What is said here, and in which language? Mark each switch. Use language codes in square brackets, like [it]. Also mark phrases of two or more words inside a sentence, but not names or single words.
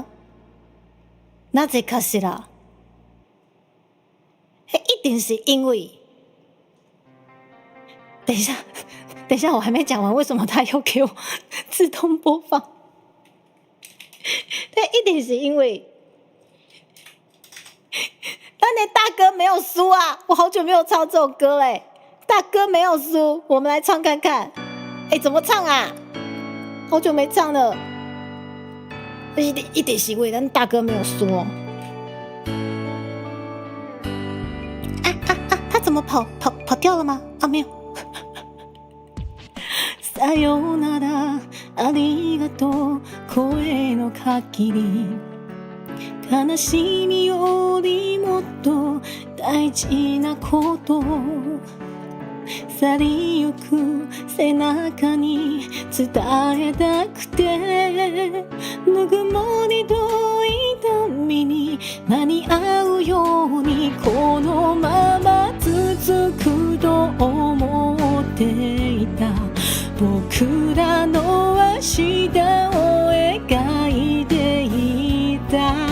[ja] なぜかしら？ [zh] 一定是因为……等一下，等一下，我还没讲完，为什么他又给我自动播放？对，一定是因为当年大哥没有输啊！我好久没有唱这首歌嘞，大哥没有输，我们来唱看看。怎么唱啊？好久没唱了。一点是因为但大哥没有输哦。他怎么跑掉了吗？啊，没有。 [ja] さよならありがとう声の限り悲しみよりもっと大事なこと去りゆく背中に伝えたくてぬぐもりと痛みに間に合うようにこのまま続くと思っていた僕らの明日を描いていた